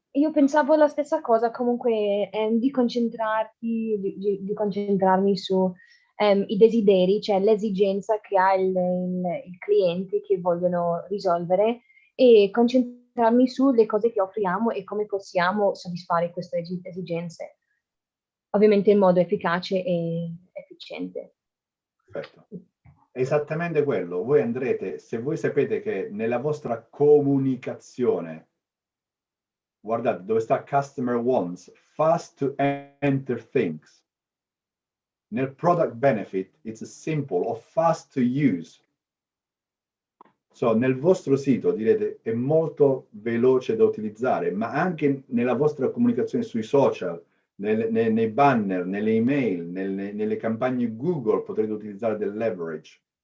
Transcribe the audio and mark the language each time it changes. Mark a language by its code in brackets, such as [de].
[it] io pensavo la stessa cosa, comunque di concentrarti, di concentrarmi su i desideri, cioè l'esigenza che ha il cliente che vogliono risolvere e concentrarmi sulle cose che offriamo e come possiamo soddisfare queste esigenze, ovviamente in modo efficace e efficiente. perfetto. È esattamente quello. Voi andrete, se voi sapete che nella vostra comunicazione, guardate dove sta [en] customer wants, fast to enter things. [it] Nel [en] product benefit, it's simple or fast to use. [it] So, nel vostro sito direte è molto veloce da utilizzare, ma anche nella vostra comunicazione sui social, nei banner, nelle email, nelle campagne Google potrete utilizzare del leverage.